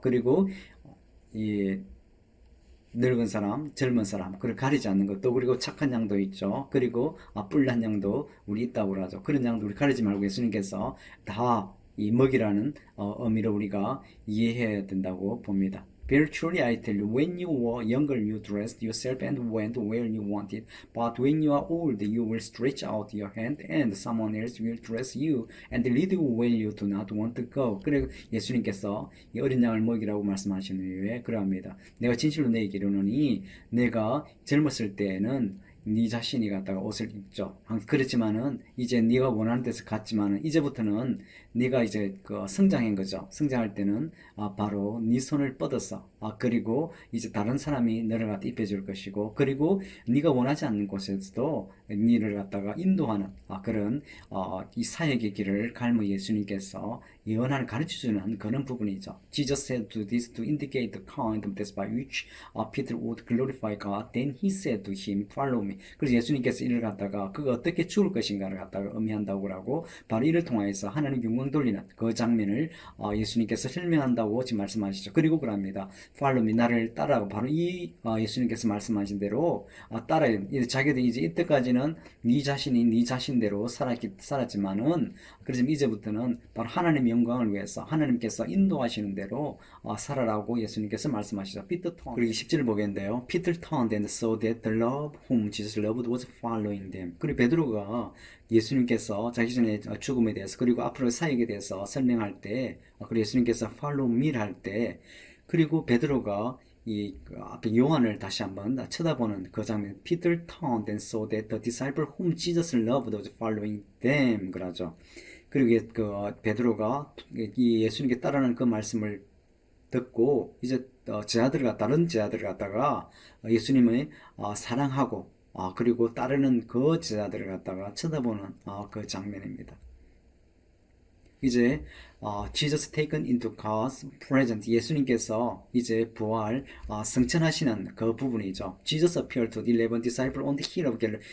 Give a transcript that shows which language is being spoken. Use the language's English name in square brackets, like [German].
[Korean] 그리고 이 늙은 사람, 젊은 사람, 그걸 가리지 않는 것도, 그리고 착한 양도 있죠. 그리고 뿔난 양도 우리 있다고 하죠. 그런 양도 우리 가리지 말고 예수님께서 다 이 먹이라는 의미로 우리가 이해해야 된다고 봅니다. [English] Very truly I tell you, when you were younger you dressed yourself and went where you wanted, but when you are old you will stretch out your hand and someone else will dress you and lead you where you do not want to go. [Korean] 그래 예수님께서 이 어린 양을 먹이라고 말씀하시는 이유에 그러합니다. 내가 진실로 너에게 이르노니 내가 젊었을 때에는 네 자신이 갖다가 옷을 입죠. 그렇지만은 이제 네가 원하는 데서 갔지만은 이제부터는 네가 이제 성장한 거죠. 성장할 때는 바로 네 손을 뻗어서 그리고 이제 다른 사람이 너를 갖다 입혀줄 것이고 그리고 네가 원하지 않는 곳에서도 너를 갖다가 인도하는 그런 이 사역의 길을 갈무 예수님께서 예언하는 가르쳐주는 그런 부분이죠. [English] Jesus said to this to indicate the kind of death by which Peter would glorify God. Then he said to him, Follow me. [Korean] 그래서 예수님께서 이를 갖다가 그가 어떻게 죽을 것인가를 갖다가 의미한다고 하고 바로 이를 통하여서 하나님 영광 돌리는 그 장면을 예수님께서 설명한다고 지금 말씀하시죠. 그리고 그럽니다. [English] Follow me. [Korean] 나를 따라하고 바로 이 예수님께서 말씀하신 대로 따라야 됩니다. 자기들이 이제 이때까지는 네 자신이 네 자신대로 살았지만은 그래서 이제부터는 바로 하나님의 영광을 위해서 하나님께서 인도하시는 대로 살아라고 예수님께서 말씀하시죠. [English] Peter turned. [Korean] 그리고 10절을 보겠는데요. [English] Peter turned and saw that the love whom Jesus loved was following them. [Korean] 그리고 베드로가 예수님께서 자기 전에 죽음에 대해서 그리고 앞으로 사역에 대해서 설명할 때 그리고 예수님께서 [English] follow me [Korean] 할 때 그리고 베드로가 앞에 요한을 다시 한번 쳐다보는 그 장면. [English] Peter turned and saw that the disciple whom Jesus loved was following them. [Korean] 그러죠. 그리고 베드로가 이 예수님께 따르는 그 말씀을 듣고 이제 다른 제자들을 갖다가 예수님의 사랑하고 그리고 따르는 그 제자들을 갖다가 쳐다보는 그 장면입니다. 이제 [English] Jesus taken into God's presence, [Korean] 예수님께서 이제 부활 승천하시는 그 부분이죠. [English] Jesus appeared to the 11 disciples on the hill of Galilee.